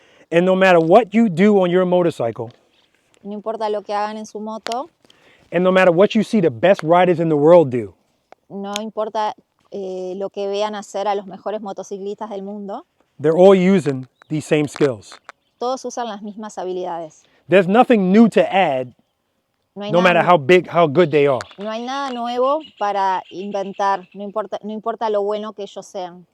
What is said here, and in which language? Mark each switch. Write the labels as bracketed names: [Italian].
[English] And no matter what you do on your motorcycle, [Spanish] No importa lo que hagan en su moto, [English] and no matter what you see the best riders in the world do, [Spanish] no importa lo que vean hacer a los mejores motociclistas del mundo, [English] they're all using these same skills. [Spanish] todos usan las mismas habilidades. [English] There's nothing new to add, [Spanish] No hay, [English] no matter how good they are. [Spanish] no hay nada nuevo para inventar, no importa lo bueno que ellos sean.